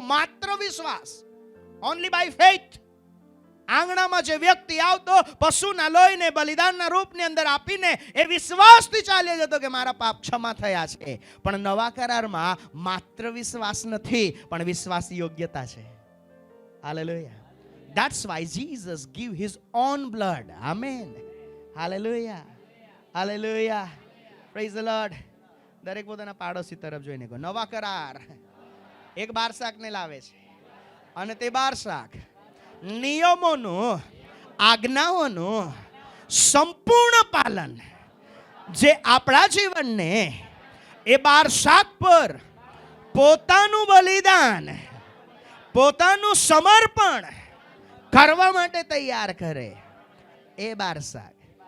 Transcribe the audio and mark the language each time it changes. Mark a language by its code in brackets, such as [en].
[gu] માત્ર વિશ્વાસ, [en] Only by faith. [gu] આંગણામાં જે વ્યક્તિ આવતો, પશુના લોહીને બલિદાનના રૂપની અંદર આપીને એ વિશ્વાસથી ચાલ્યો જતો કે મારા પાપ ક્ષમા થયા છે. પણ નવા કરારમાં માત્ર વિશ્વાસ નથી, પણ વિશ્વાસ યોગ્યતા છે. Hallelujah. [en] That's why Jesus give his own blood. Amen. Hallelujah. Hallelujah. Praise the Lord. [gu] દરેક પોતાના પાડોશી તરફ જોઈને કહો, નવા કરાર એક 12 શાખને લાવે છે, અને તે 12 શાખ નિયમોનું, આજ્ઞાઓનું સંપૂર્ણ પાલન, જે આપણા જીવનને એ 12 શાખ પર પોતાનું બલિદાન, પોતાનું સમર્પણ કરવા માટે તૈયાર કરે, એ 12 શાખ.